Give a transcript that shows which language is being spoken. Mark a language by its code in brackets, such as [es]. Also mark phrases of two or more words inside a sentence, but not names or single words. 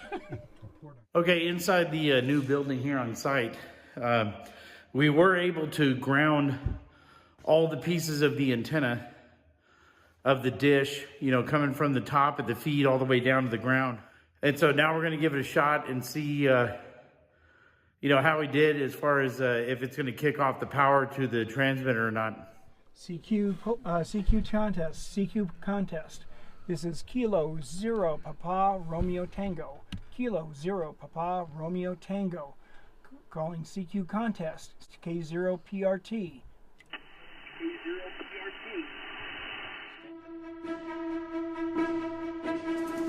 [en] Okay, inside the new building here on site, we were able to ground all the pieces of the antenna of the dish, coming from the top of the feed all the way down to the ground. And so now we're going to give it a shot and see, how we did as far as if it's going to kick off the power to the transmitter or not. CQ contest. This is Kilo Zero Papa Romeo Tango. Kilo Zero Papa Romeo Tango. Calling CQ contest. K0 PRT. K0 PRT.